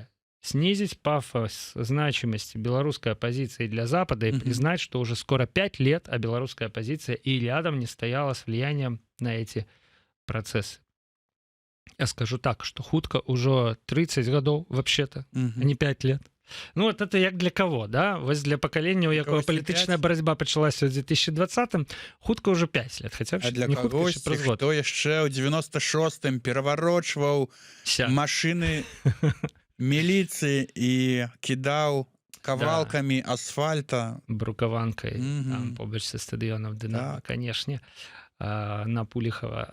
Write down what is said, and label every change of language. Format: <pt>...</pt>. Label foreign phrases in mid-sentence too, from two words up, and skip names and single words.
<ru>снизить пафос значимости белорусской оппозиции для Запада и Мгм. признать, что уже скоро 5 лет, а белорусская оппозиция и рядом не стояла с влиянием на эти процессы. Я скажу так, что хутка уже 30 годов вообще-то, а Мгм. не 5 лет. Ну вот это як для кого, да? Вось для поколения,</ru> <uk>у якого когось і політична 5. боротьба почалася у 2020-м, хутка уже 5 лет. Хотя А для</uk> <be>не хутка,</be> <uk>когось, ще</uk> <be>праз год. хто яшчэ ў 96-м пераварочваў Ся. машыны міліцыі і кідаў кавалкамі асфальта. Брукаванкай Мгм. там побач са стадыёнам Дынамо, Так. канешне, на Пуліхава.</be>